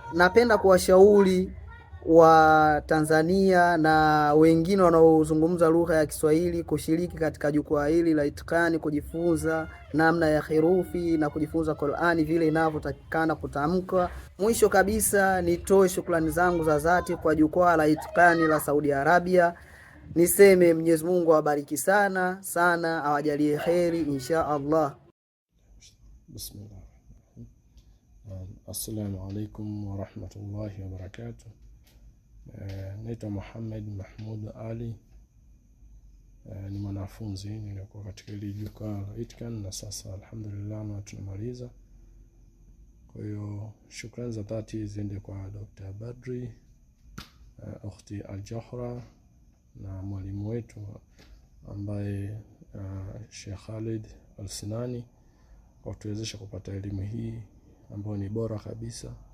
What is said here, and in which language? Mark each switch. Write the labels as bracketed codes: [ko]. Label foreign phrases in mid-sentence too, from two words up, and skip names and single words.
[sw] Napenda kuwashauri wa Tanzania na wengine wanaozungumza lugha ya Kiswahili kushiriki katika jukwaa hili la Itikani, kujifunza namna ya herufi na kujifunza Qur'ani vile inavyotakikana kutamkwa. Mwisho kabisa nitoe shukrani zangu za dhati kwa jukwaa la Itikani la Saudi Arabia. Niseme Mwenyezi Mungu awabariki sana sana, awajalie kheri [ar] إن شاء الله. [sw] Bismillah. [ar] السلام عليكم ورحمة الله وبركاته. [sw] Naitwa Muhammad Mahmud Ali. Ni mwanafunzi nilikuwa katika ile jukwaa la Itikani na sasa alhamdulillah na tunamaliza. Kwa hiyo shukrani za dhati ziende kwa Dr. Badri, Ukhti Al-Johra na mwalimu wetu ambaye Sheikh Khalid Al-Sinani kwa kutuwezesha kupata elimu hii ambayo ni bora kabisa.